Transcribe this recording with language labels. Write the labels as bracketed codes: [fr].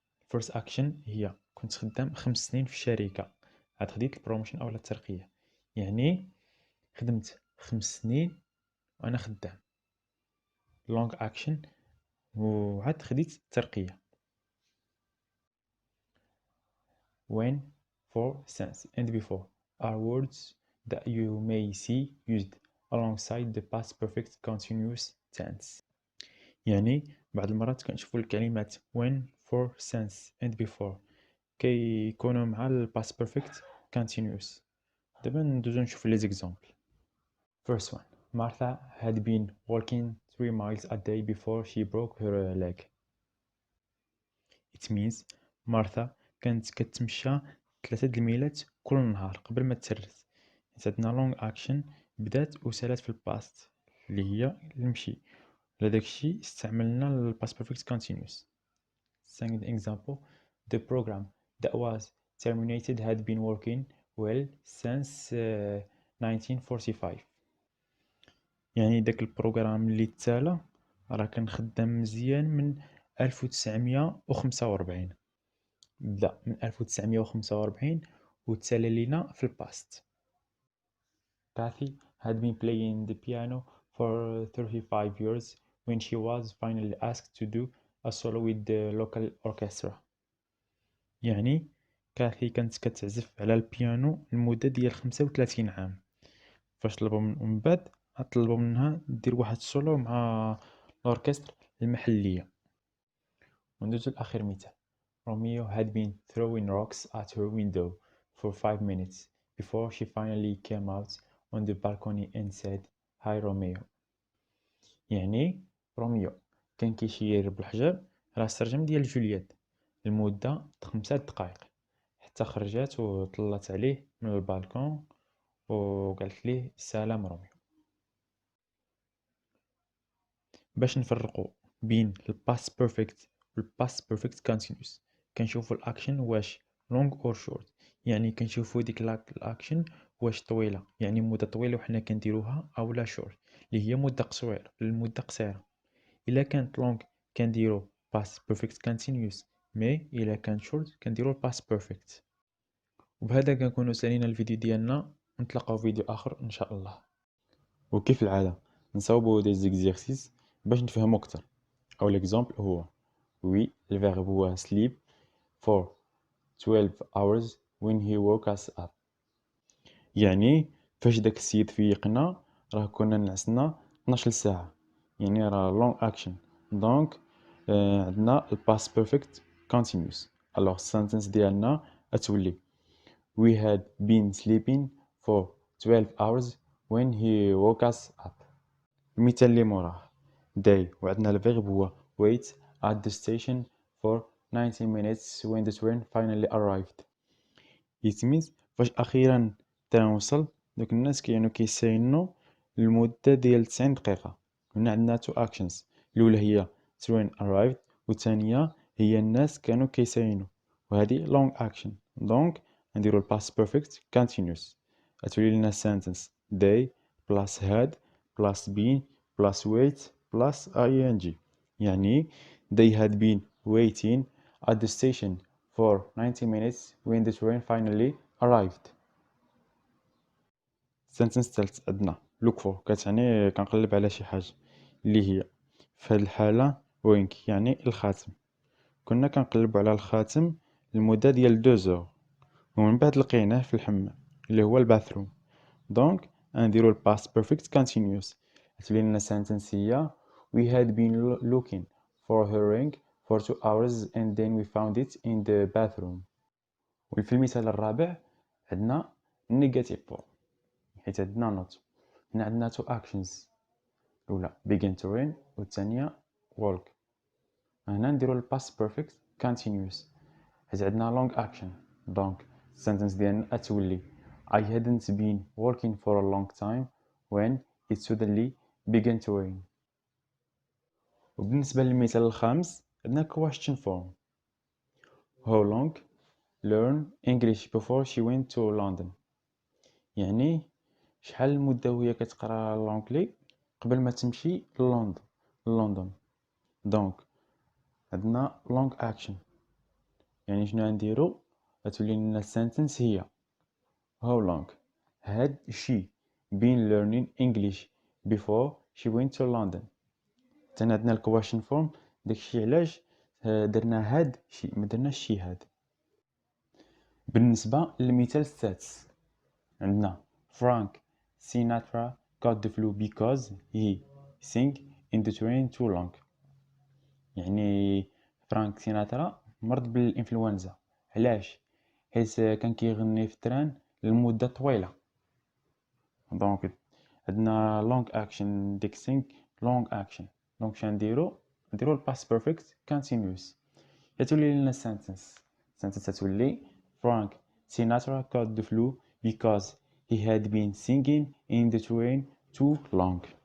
[en] First action [ar] هي كنت خدام 5 سنين في الشركة عاد خديت البروموشن أو الترقية. يعني خدمت 5 سنين وأنا خدام long action وعاد خديت الترقية. [en] When, for, since and before are words that you may see used alongside the past perfect continuous tense. [ar] يعني بعض المرات كنشوفوا الكلمات [en] when, for, since and before [ar] كيكونوا مع ال past perfect continuous. دابا ندوزو نشوفو لي زيكزامبل. [en] First one, Martha had been walking 3 miles a day before she broke her leg. It means [ar] Martha كانت كتمشى 3 الميلات كل نهار قبل ما تسرت. عندنا long action بدات وسالات في الباست اللي هي المشي. لهداك الشيء استعملنا ال past perfect continuous. [en] Second example, the program that was terminated had been working well since 1945. [ar] يعني داك البروغرام اللي تسالى راه كان خدام مزيان من 1945. بدا من 1945 وتسالى لينا في الباست. [en] Kathy had been playing the piano for 35 years when she was finally asked to do a solo with the local orchestra. [ar] يعني كاثي كانت كتعزف على البيانو لمدة ديال 35 عام فاش طلبوا من بعد طلبوا منها دير واحد السولو مع الأوركستر المحلية. وندوزو لآخر مثال. [en] Romeo had been throwing rocks at her window for 5 minutes before she finally came out on the balcony and said hi Romeo. [ar] يعني روميو كان كيشير بالحجر على السرجم ديال جولييت لمدة 5 دقائق حتى خرجات وطلت عليه من البالكون وقالت ليه سلام روميو. باش نفرقوا بين الباست بيرفكت والباست بيرفكت كونتينيوس كنشوفوا الاكشن واش لونغ اور شورت. يعني كنشوفوا ديك الاكشن واش طويله يعني مده طويله وحنا كنديروها او لا شورت اللي هي مده قصيره للمده قصيره. الا كانت لونغ كنديروا past perfect continuous مي إلا كان شورت كنديرو الباست بيرفكت. وبهذا كنكونو سالينا الفيديو ديالنا، نتلاقاو في فيديو آخر إن شاء الله. وكيف العادة نصاوبو دي زيكزيرسيس باش نفهمو أكتر. [en] أو [fr] l'exemple [en] هو [fr] oui [ar] الفيرب هو [en] sleep for 12 hours when he woke us up. [ar] يعني فاش داك السيد فيقنا راه كنا نعسنا 12 ساعة، يعني راه long action. دونك عندنا past perfect continuous. [fr] alors [ar] السنتنس ديالنا غتولي [en] we had been sleeping for 12 hours when he woke us up. [ar] المثال اللي موراه [en] they وعندنا الفيرب هو wait at the station for 90 minutes when the train finally arrived. it means [ar] فاش اخيرا تنوصل دوك الناس كانوا كيستنوا لمده ديال 90 دقيقه. هنا عندنا two actions، الاولى هي [en] train arrived [ar] والثانيه هي الناس كانوا كيساينوا، وهذه long action. دونك نديرو [en] past perfect continuous. غتولي لنا sentence they plus had plus been plus wait plus ing. يعني they had been waiting at the station for 90 minutes when the train finally arrived. [ar] sentence الثالث عندنا look for كتعني كنقلب على شي حاجة، اللي هي في هاد الحالة وينك يعني الخاتم. كنا كنقلبو على الخاتم لمدة ديال 2 زور، ومن بعد لقيناه في الحمام اللي هو الباثروم. دونك غنديرو الباست بيرفكت continuous. غتولي لنا [en] sentence هي we had been looking for her ring for 2 hours and then we found it in the bathroom. [ar] وفي المثال الرابع عندنا negative form، حيت عندنا not. هنا عندنا two actions، الأولى begin to rain والثانية walk. هنا نديرو الباست بيرفكت continuous حيت عندنا long action. [en] دونك السنتنس ديالنا غتولي I hadn't been walking for a long time when it suddenly began to rain. [ar] وبالنسبة للمثال الخامس عندنا question form. [en] How long learn English before she went to London. [ar] يعني شحال المدة وهي كتقرا لونجلي قبل ما تمشي للندن. دونك عندنا long action، يعني شنو غنديرو؟ غتولي لنا السنتنس هي [en] how long had she been learning English before she went to London. [ar] تاني عندنا الكواشن فورم، داكشي علاش درنا هاد شي ما درناش شي هاد. بالنسبة للمثال السادس عندنا [en] Frank Sinatra got the flu because he sang in the train too long. [ar] يعني فرانك سيناترا مرض بالإنفلونزا، علاش؟ حيت كان كيغني في التران لمدة طويلة. دونك عندنا long action ديك sing long action. دونك شنديرو نديرو الباست بيرفكت continuous. غتولي لنا [en] sentence غتولي Frank Sinatra got the flu because he had been singing in the train too long.